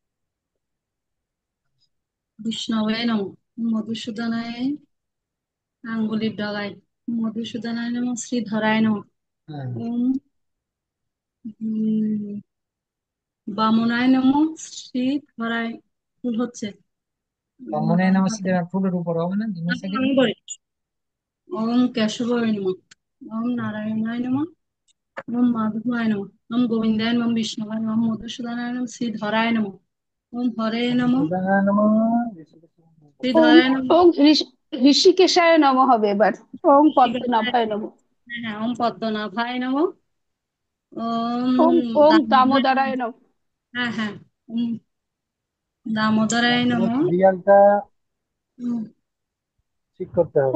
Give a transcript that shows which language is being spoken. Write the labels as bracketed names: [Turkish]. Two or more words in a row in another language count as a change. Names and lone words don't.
[Sanskrit] বিষ্ণবে নমঃ, মধুসূদনায় [Bangla] আঙ্গুলির ডগায়, [Sanskrit] মধুসূদনায় নমঃ, শ্রীধরায় নমঃ, [Bangla] হ্যাঁ, [Sanskrit] ওম বামনায় নমঃ, শ্রীধরায়। [Bangla] ভুল হচ্ছে। মনে হয় না আমার হাতে সিধা ফুলের উপর হবে না, 2 সেকেন্ড। আমি বলি। [Sanskrit] ওম কেশবায় নমঃ, ওম নারায়ণায় নমঃ, ওম মাধবায় নমঃ, ওম গোবিন্দায় নমঃ, বিষ্ণুবায় নমঃ, শ্রীধরায় নমঃ, শ্রীধরায় নমঃ, ওম হরে নমঃ, মধুসূদনায় নমঃ, ঋষিকেশবায় নমঃ। ওম শ্রীধরায় নমঃ। ওম ঋষিকেশায় নমঃ [Bangla] হবে এবার। [Sanskrit] ওম [Bangla] ঠিক আছে। [Sanskrit] পদ্মনাভায় নমঃ। হ্যাঁ, হ্যাঁ, ওম পদ্মনাভায় নমঃ, ওম ওম ওম দামোদরায় দামোদরায় নমঃ। নমঃ। হ্যাঁ, হ্যাঁ, ওম দামোদরায় [Bangla] তারপরে [Sanskrit] নমঃ। [Bangla] সিরিয়ালটা উম, ঠিক করতে হবে।